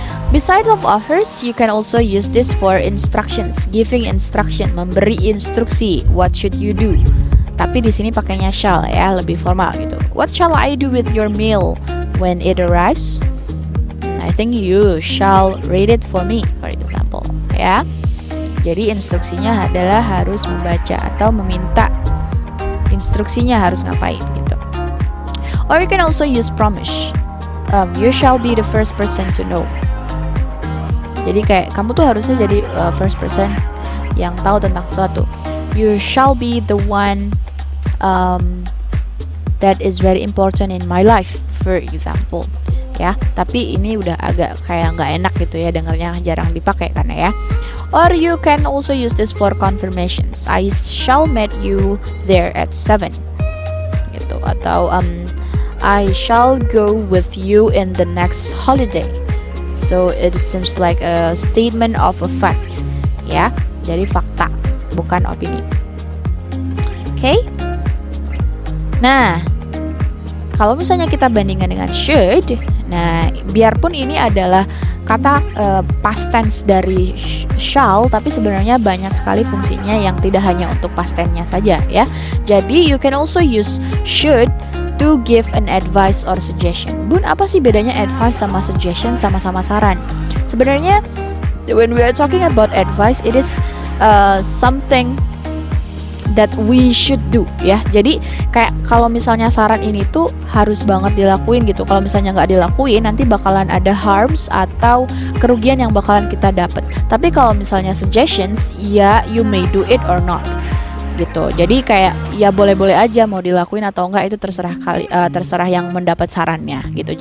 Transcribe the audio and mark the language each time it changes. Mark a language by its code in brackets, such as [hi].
[en] Besides of offers, you can also use this for instructions, giving instruction, [id] memberi instruksi. [en] What should you do? [id] Tapi di sini pakainya shall ya, lebih formal gitu. [en] What shall I do with your meal when it arrives? I think you shall read it for me, for example, ya. [id] Jadi instruksinya adalah harus membaca atau meminta instruksinya harus ngapain gitu. [en] Or you can also use promise. You shall be the first person to know. [id] Jadi kayak kamu tuh harusnya jadi first person yang tahu tentang sesuatu. [en] You shall be the one that is very important in my life, for example. [id] Ya, tapi ini udah agak kayak nggak enak gitu ya, dengarnya jarang dipakai karena ya. [en] Or you can also use this for confirmations. I shall meet you there at 7. Gitu. Atau I shall go with you in the next holiday. So it seems like a statement of a fact. [id] Ya, jadi fakta, bukan opini. Oke? Nah, kalau misalnya kita bandingkan dengan should, nah biarpun ini adalah kata past tense dari shall, tapi sebenarnya banyak sekali fungsinya yang tidak hanya untuk past tense-nya saja ya. [en] Jadi you can also use should to give an advice or suggestion. [id] Bun, apa sih bedanya advice sama suggestion, sama-sama saran? Sebenarnya [en] when we are talking about advice, it is something that we should do ya. [id] Jadi kayak kalau misalnya saran ini tuh harus banget dilakuin gitu. Kalau misalnya nggak dilakuin, nanti bakalan ada harms atau kerugian yang bakalan kita dapat. Tapi kalau misalnya [en] suggestions, ya you may do it or not gitu. [id] Jadi kayak ya boleh-boleh aja mau dilakuin atau enggak, itu terserah yang mendapat sarannya gitu.